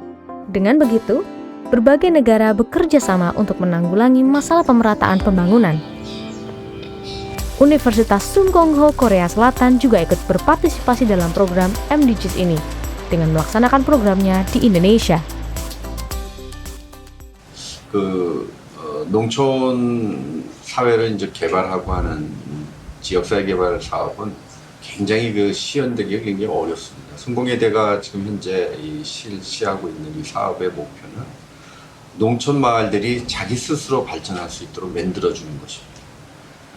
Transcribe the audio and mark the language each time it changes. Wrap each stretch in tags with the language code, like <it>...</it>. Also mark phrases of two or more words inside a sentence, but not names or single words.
<id>Dengan begitu, berbagai negara bekerja sama untuk menanggulangi masalah pemerataan pembangunan. Universitas Sungkong Ho Korea Selatan juga ikut berpartisipasi dalam program MDGs ini dengan melaksanakan programnya di Indonesia.</id> <ko>농촌 사회를 이제 개발하고 하는 지역사회 개발 사업은 굉장히 시연되기가 굉장히 어렵습니다. 성공회대가 지금 현재 실시하고 있는 이 사업의 목표는 농촌 마을들이 자기 스스로 발전할 수 있도록 만들어주는 것입니다.</ko>